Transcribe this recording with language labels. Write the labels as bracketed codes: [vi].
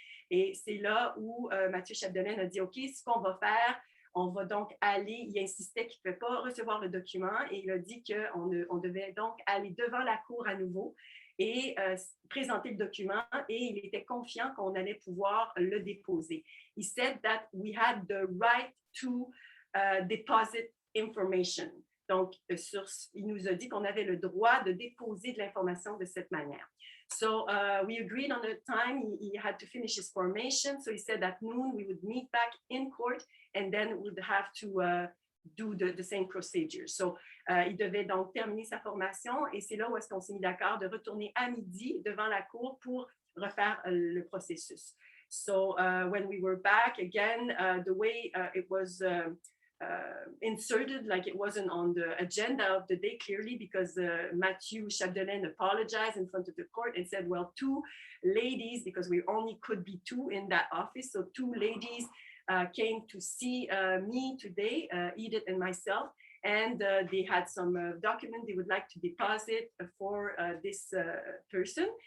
[fr] Et c'est là où Mathieu Chapdelaine a dit, OK, ce qu'on va faire, on va donc aller, il insistait qu'il ne pouvait pas recevoir le document et il a dit qu'on devait donc aller devant la cour à nouveau et présenter le document et il était confiant qu'on allait pouvoir le déposer. [en] He said that we had the right to deposit information. [fr] Donc, il nous a dit qu'on avait le droit de déposer de l'information de cette manière. [en] So we agreed on the time he had to finish his formation. So he said at noon we would meet back in court and then would have to do the same procedure. [fr] So il devait donc terminer sa formation et c'est là où est-ce qu'on s'est mis d'accord de retourner à midi devant la cour pour refaire le processus. [en] So when we were back again, the way it was inserted, like it wasn't on the agenda of the day clearly, because Matthew Chapdelaine apologized in front of the court and said, well, two ladies, because we only could be two in that office, so two ladies came to see me today, Edith and myself, and they had some document they would like to deposit for this person.